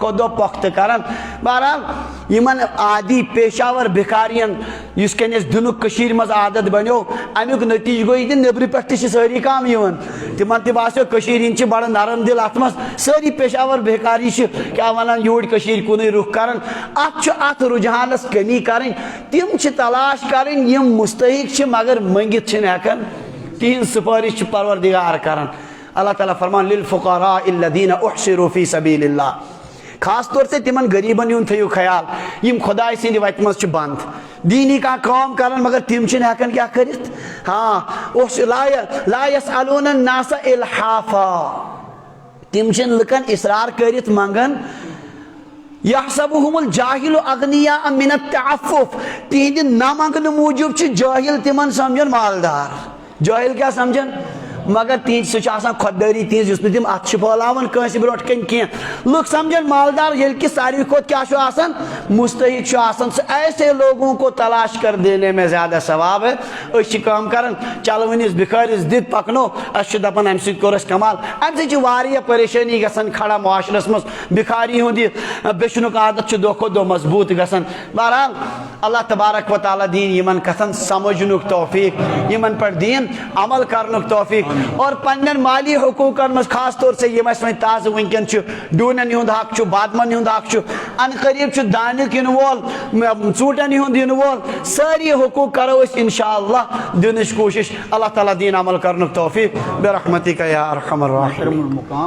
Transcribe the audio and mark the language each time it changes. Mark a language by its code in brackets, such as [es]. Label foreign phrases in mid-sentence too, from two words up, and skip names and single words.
[ks] کھۄتہٕ دۄہ پۄختہٕ کران بہرحال یمن عادی پیشاور بِکارین یُس کٮ۪ن أسۍ دِنُک کٔشیٖرِ منٛز عادت بنیو امیُک نتیجہٕ گوٚو یہِ نیٚبرٕ پٮ۪ٹھ تہِ چھِ سٲری کم یِوان تِمن تہِ باسیو کٔشیٖرِ ہِنٛدۍ چھِ بڑٕ نرم دل اتھ منٛز سٲری پیشاور بِکاری چھِ کیٛاہ ونان یوٗرۍ کٔشیٖرِ کُنُے رُخ کران اتھ چھُ اتھ رُجحانس کمی کرٕنۍ تِم چھِ تلاش کرٕنۍ یِم مستحق چھِ مگر منگِتھ چھِنہٕ ہٮ۪کان تِہنٛز سُفٲرِش چھُ پروردگار کران اللہ تعالیٰ فرمان [ar] للفقراء الذین احصروا فی سبیل اللہ [ur] خاص طور سے [ks] تمن غریبن ہُنٛد تھٲیِو خیال یم خداے سٕنٛدِ وتہِ منٛز چھِ بنٛد دیٖنی کانٛہہ کٲم کران مگر تِم چھِنہٕ ہٮ۪کان کیٛاہ کٔرِتھ ہاں [ar] لا یسألوٗنَ النَّاسَ اِلحافا [ks] تِم چھِنہٕ لُکن اصرار کٔرِتھ منگان [ar] یحسبُہُم الجاہِلُ اغنیاء من التعفف [ks] تِہنٛدِ نہ منگنہٕ موٗجوٗب چھِ جٲہِل تِمن سمجھان مالدار جٲہِل کیٛاہ سمجھان مگر تہذ سُہ چھِ آسان خۄددٲری تہذ یُس نہٕ تِم اتھ چھِ پھٲلاوان کٲنٛسہِ برونٛٹھ کَنۍ کینٛہہ لُکھ سمجھن مالدار ییٚلہِ کہِ ساروی کھۄتہٕ کیٛاہ چھُ آسان مستحق چھُ آسان سُہ [ur] ایسے لوگوں کو تلاش کر دینے میں زیادہ ثواب ہے [ks] أسۍ چھِ کٲم کران چلوٕنِس بِخٲرِس دِتھ پکنو أسۍ چھِ دپان امہِ سۭتۍ کوٚر اَسہِ کمال امہِ سۭتۍ چھِ واریاہ پریشٲنی گژھان کھڑا معاشرس منٛز بِخاری ہُنٛد یہِ بیچنُک عادت چھُ دۄہ کھۄتہٕ دۄہ مضبوٗط گژھان بہرحال اللہ تبارک و تعالیٰ دِیِن یِمن کتھن سمجھنُک توفیق یِمن پٮ۪ٹھ دِیِن عمل کرنُک توفیق اور پننٮ۪ن مالی حقوٗقن منٛز [ur] خاص طور سے [ks] یِم اَسہِ وۄنۍ تازٕ وٕنکٮ۪ن چھُ ڈوٗنٮ۪ن ہُنٛد حق چھُ بادمن ہُنٛد حق چھُ ان قریٖب چھُ دانیُک یِنہٕ وول ژوٗنٛٹھٮ۪ن ہُنٛد یِنہٕ وول سٲری حقوٗق کرو أسۍ [ar] انشاء اللہ [ks] دِنٕچ کوٗشش اللہ تعالیٰ دِیِن عمل کرنُک توفیق [ar] برحمتک یا ارحم الراحمین